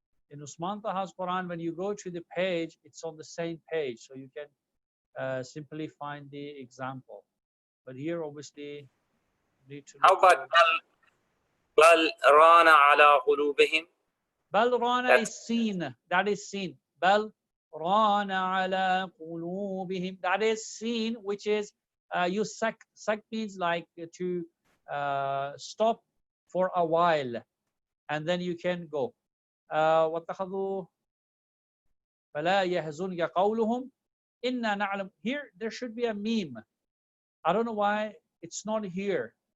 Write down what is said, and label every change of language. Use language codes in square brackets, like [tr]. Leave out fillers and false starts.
[en] In Usman Taha's Quran, when you go to the page, it's on the same page, so you can simply find the example. But here, obviously, you need to. How about [ar] بل ران على قلوبهم? [en] Bal rana is seen. That is seen. [ar] Bal rana ala qulubihim. [en] That is seen, which is you suck. Suck means like to stop for a while, and then you can go. [ar] واتخذوا فلا يحزنك قولهم إنا نعلم. [en] Here there should be a meme. I don't know why it's not here.